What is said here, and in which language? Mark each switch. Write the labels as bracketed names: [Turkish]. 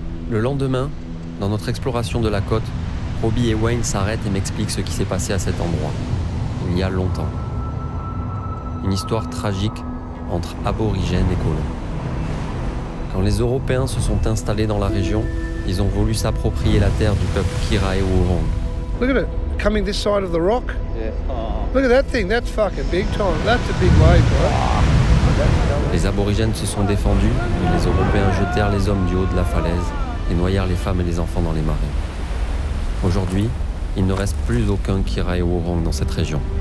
[French] Le lendemain, dans notre exploration de la côte, Robbie et Wayne s'arrêtent et m'expliquent ce qui s'est passé à cet endroit, il y a longtemps. Une histoire tragique entre aborigènes et colons. Quand les Européens se sont installés dans la région, ils ont voulu s'approprier la terre du peuple Kirae-Wurrung. [English] Look at it, coming this side of the rock. Yeah. Look at that thing, that's fucking big time. That's a big wave, right? [French] Les aborigènes se sont défendus, mais les Européens jetèrent les hommes du haut de la falaise et noyèrent les femmes et les enfants dans les marais. Aujourd'hui, il ne reste plus aucun Kirae-Wurrung dans cette région.